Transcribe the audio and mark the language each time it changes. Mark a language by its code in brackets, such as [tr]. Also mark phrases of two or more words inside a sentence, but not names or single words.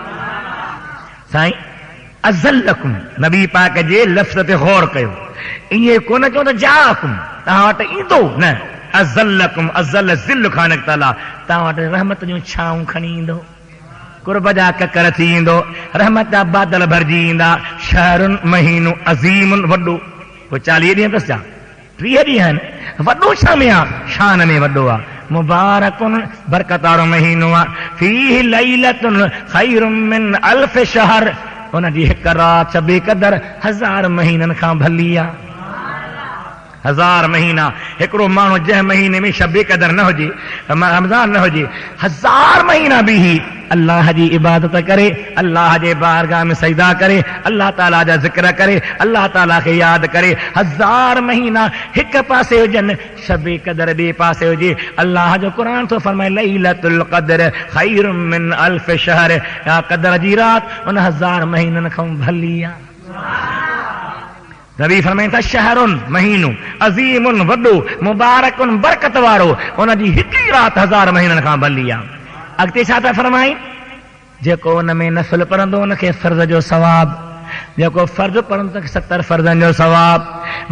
[sd] साईं अज़ल्लकुम, नबी पाक जे लफ़्ज़ ते गौर कयो, ईअं कोन चओ त जाकुम तव्हां वटि ईंदो, न अज़ल्लकुम, अज़ल ज़िल खां निकितल आहे, तव्हां वटि रहमत जूं छांव खणी ईंदो, कुर्ब जा ककर थी ईंदो, रहमत जा बादल भरिजी ईंदा। शहरुन महीनो अज़ीमुन वॾो, पोइ 40 ॾींहं बसि जा 30 ॾींहं आहिनि, वॾो छा में आहे, शान में वॾो आहे। मुबारकुन बरकत वारो महीनो आहे, [ar] فيه ليلة خير من ألف شهر, [sd] उन जी हिकु राति बेक़दर 1000 महीननि खां भली आहे। 1000 महीना, हिकिड़ो माण्हू जंहिं महीने में शबे कदर न हुजे, रमज़ान न हुजे, 1000 महीना बि अल्लाह जी इबादत करे, अल्लाह जे बारगाह में सजदा करे, अल्लाह ताला जा ज़िक्र करे, अल्लाह ताला खे यादि करे। 1000 महीना हिकु पासे हुजनि, शबे कदर ॿिए पासे हुजे। अल्लाह जो क़ुरान थो फरमाए [ar] ليلة القدر خير من ألف شهر, [sd] या क़द्र जी राति उन 1000 महीननि खां भली आहे। नबी फरमाइनि था शहरुन महीनो अज़ीमुन वॾो, मुबारकुन बरकत वारो, उन जी हिकु राति 1000 महीननि खां भली आहे। अॻिते छा था फरमाइनि, जेको उन में नफ़िल पढ़ंदो उनखे फ़र्ज़ जो सवाब, जेको फ़र्ज़ पढ़ंदो 70 फ़र्ज़नि जो सवाब।